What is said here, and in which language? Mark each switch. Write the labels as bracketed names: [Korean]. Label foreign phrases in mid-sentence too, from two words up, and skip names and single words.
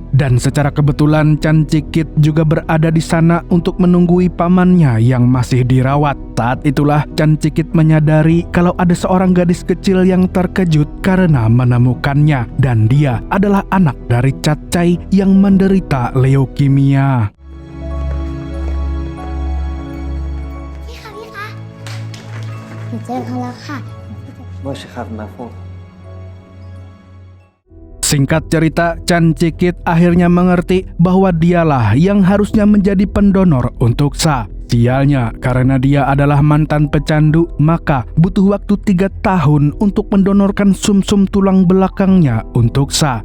[Indonesian] Dan secara kebetulan Chan Cikit juga berada di sana untuk menunggui pamannya yang masih dirawat. Saat itulah Chan Cikit menyadari kalau ada seorang gadis kecil yang terkejut karena menemukannya, dan dia adalah anak dari Catcai yang menderita leukemia. [Thai] หนูเจอเขาแล้วค่ะ [Indonesian] Singkat cerita, Chan Cikit akhirnya mengerti bahwa dialah yang harusnya menjadi pendonor untuk Sa. Sialnya, karena dia adalah mantan pecandu, maka butuh waktu 3 tahun untuk mendonorkan sumsum tulang belakangnya untuk Sa.